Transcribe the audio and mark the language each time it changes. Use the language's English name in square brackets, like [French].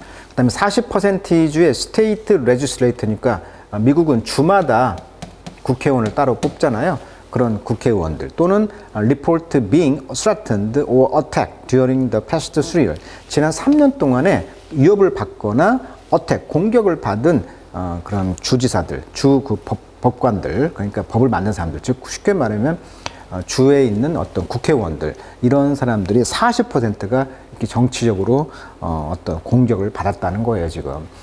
[Korean] 그다음에 40%의 스테이트 레지슬레이터니까 미국은 주마다 국회의원을 따로 뽑잖아요. 그런 국회의원들 또는 [English] report being threatened or attacked during the past 3 years. [Korean] 지난 3년 동안에 위협을 받거나 공격을 받은 그런 주지사들, 법관들, 그러니까 법을 만든 사람들, 즉 쉽게 말하면 주에 있는 어떤 국회의원들, 이런 사람들이 40%가 이렇게 정치적으로 어떤 공격을 받았다는 거예요, 지금.